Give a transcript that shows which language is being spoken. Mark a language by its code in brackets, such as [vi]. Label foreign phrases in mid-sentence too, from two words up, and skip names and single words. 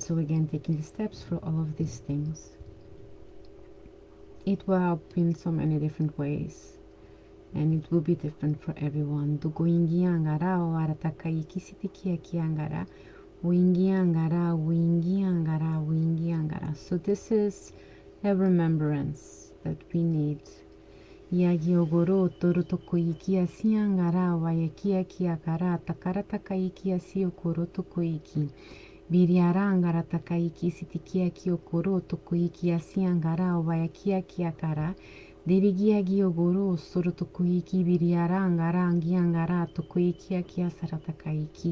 [en] So again, taking the steps for all of these things, it will help in so many different ways, and it will be different for everyone. So this is a remembrance that we need. Yagi ogoro toru toko iki asi angara wayaki aki akara takara takaiki asi okoro toko iki. Biriara angara takaiki sitiki aki okoro toko iki asi angara wayaki aki akara. Dirigi agi ogoro soro toko iki biriara angara angi angara toko iki aki asara takaiki.